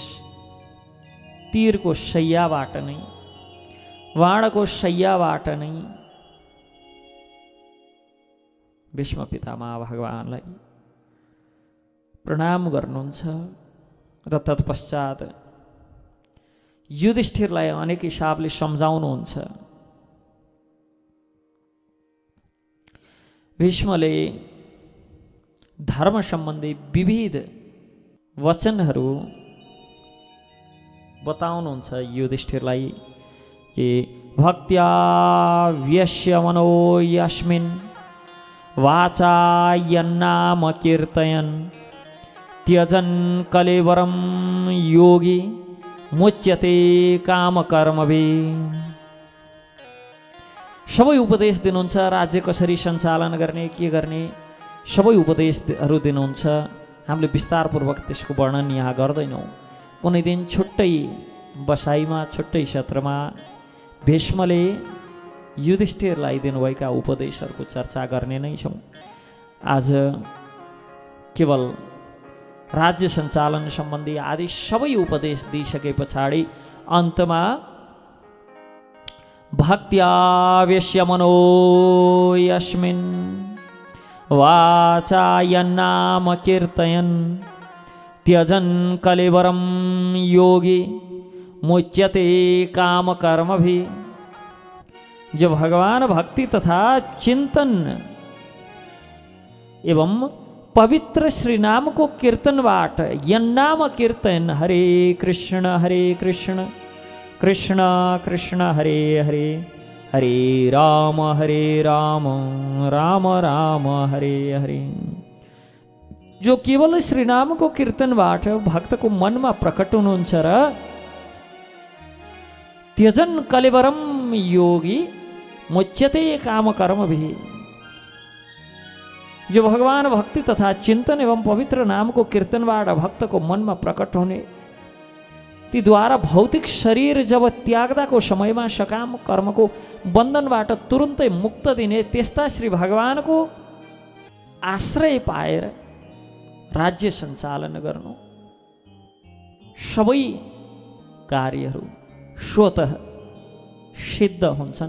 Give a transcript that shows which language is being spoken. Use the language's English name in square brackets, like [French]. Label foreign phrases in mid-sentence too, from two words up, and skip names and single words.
[Nepali] तीरको शैयाबाट नै, बाणको शैयाबाट नै भीष्म पितामह भगवानलाई प्रणाम गर्नुहुन्छ र तत्पश्चात युधिष्ठिरलाई अनेक हिसाबले सम्झाउनुहुन्छ। भीष्मले धर्म सम्बन्धी विविध वचनहरू बताउनुहुन्छ युधिष्ठिरलाई कि [Sanskrit] भक्त्या व्यस्य मनो यस्मिन् वाचा यन्नाम कीर्तयन् त्यजन् कलेवरं योगी मुच्यते काम कर्मभिः। [Nepali] सबै उपदेश दिनुहुन्छ, राज्य कसरी सञ्चालन गर्ने, के गर्ने, सबै उपदेशहरू दिनुहुन्छ। हामीले विस्तारपूर्वक त्यसको वर्णन यहाँ गर्दैनौँ। कुनै दिन छुट्टै बसाइमा, छुट्टै सत्रमा भीष्मले युधिष्ठिरलाई दिनुभएका उपदेशहरूको चर्चा गर्ने नै छौँ। आज केवल राज्य सञ्चालन सम्बन्धी आदि सबै उपदेश दिइसके पछाडि अन्तमा [Sanskrit] भक्त्यावेश्य मनो यस्मिन् वाचा यन्नाम कीर्तयन् त्यजन् कलेवरं योगी मुच्यते काम कर्मभिः। [Nepali] जो भगवान भक्ति तथा चिंतन एवं पवित्र श्री नाम को कीर्तनबाट [Sanskrit] यन्नाम कीर्तन हरे कृष्ण कृष्ण कृष्ण हरे हरे हरे राम राम राम हरे हरे। [Nepali] जो केवल श्री नाम को कीर्तनबाट [Hindi] भक्त को मन में [Nepali] प्रकट हुनुहुन्छ र [Sanskrit] त्यजन कलेवरम योगी मुच्यते काम कर्मभिः। [Nepali] जो भगवान भक्ति तथा चिंतन एवं पवित्र नाम को कीर्तनबाट [Hindi] भक्त को मन में प्रकट होने, [Nepali] ती द्वारा भौतिक शरीर जब त्याग्दा को समय में सकाम कर्म को बंधनबाट तुरंतै मुक्त दिने त्यस्ता श्री भगवान को आश्रय पाएर राज्य सञ्चालन गर्नु, सबै कार्यहरू स्वतः सिद्ध हुन्छन्।